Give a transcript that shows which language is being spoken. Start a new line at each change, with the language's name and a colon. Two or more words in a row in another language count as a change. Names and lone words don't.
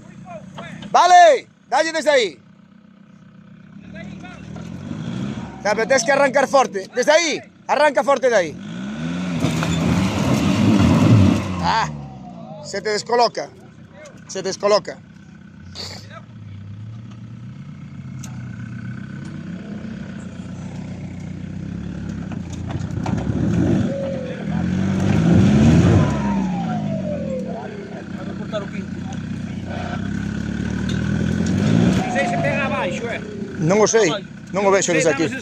Spanish: Vale, dale desde ahí. Ya, pero tienes que arrancar fuerte. Desde ahí, arranca fuerte de ahí. Ah, se te descoloca. Se descoloca.
Galician: Non o sei, non o vexo desde aquí.